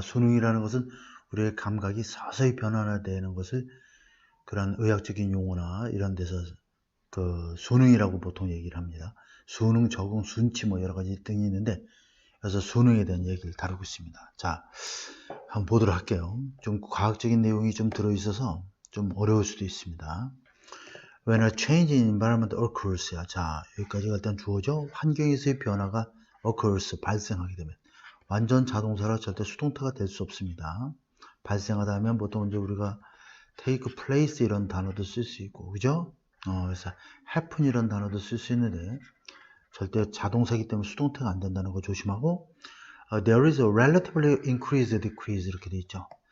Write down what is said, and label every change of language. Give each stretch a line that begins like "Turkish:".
Korean: 수능이라는 것은 우리의 감각이 서서히 변화되는 것을 그런 의학적인 용어나 이런 데서 그 수능이라고 보통 얘기를 합니다. 수능, 적응, 순치 뭐 여러 가지 등이 있는데, 그래서 수능에 대한 얘기를 다루고 있습니다. 자, 한번 보도록 할게요. 좀 과학적인 내용이 좀 들어있어서 좀 어려울 수도 있습니다.
English: When a change in environment occurs.
Korean: 자, 여기까지가 일단 주어죠. 환경에서의 변화가 occurs, 발생하게 되면. 완전 자동사라 절대 수동태가 될 수 없습니다. 발생하다 하면 보통 이제 우리가
English: take place
Korean: 이런 단어도 쓸 수 있고, 그죠? 그래서 happen 이런 단어도 쓸 수 있는데, 절대 자동사이기 때문에 수동태가 안 된다는 거 조심하고,
English: there is a relatively increase, decrease
Korean: 이렇게 돼 있죠.